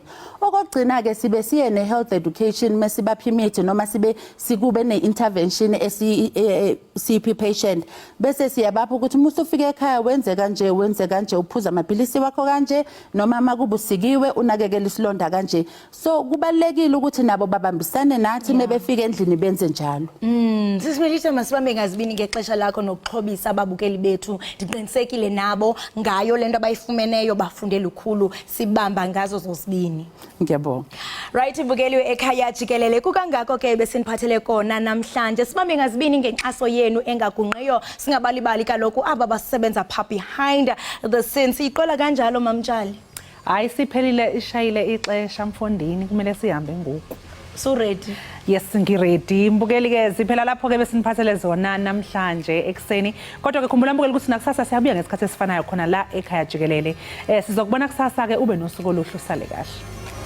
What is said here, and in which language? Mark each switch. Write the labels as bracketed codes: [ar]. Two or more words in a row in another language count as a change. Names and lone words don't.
[zu] Okugcina ke sibe siye ne-health education mesibapha imithi noma sibe sikube ne-intervention CP patient bese siyabapha ukuthi musufika ekhaya wenze kanje uphuza amaphilisi wakho kanje noma makubusikiwe unakekela isilonda kanje. So kubalekile ukuthi nabo babambisane nathi mebefika endlini benze njalo. [xh] Sisimelisa masibambe ngazibini ngexesha lakho nokuxhobisa ababukeli bethu. Ndiqinisekile nabo ngayo lento abayifumeneyo bafunde lukhulu sibamba ngazo zosibini. [zu] Ngiyabonga. [xh] Right, ibukeli ekhaya Jikelele kukangako ke besiniphathele kona namhlanje. Sibambe ngazibini ngenxaso yenu engagunqiyo. Singabalibali kaloku aba basebenza pha [en] behind the scenes. [xh] Iqola kanjalo mamtshali. Hayi siphelile ishayile ixesha mfondini kumele sihambe ngoku. [en] So ready? Yes, [zu] ngiready. [xh] Mbukeli ke siphela lapho ke besiniphathele zona namhlanje ekseni. [zu] Kodwa ke khumbula mbukeli ukuthi nakusasa siyabuya ngesikhathi esifanayo khona la ekhaya Jikelele. Sizokubona kusasa ke ube nosuku oluhle usale kahle.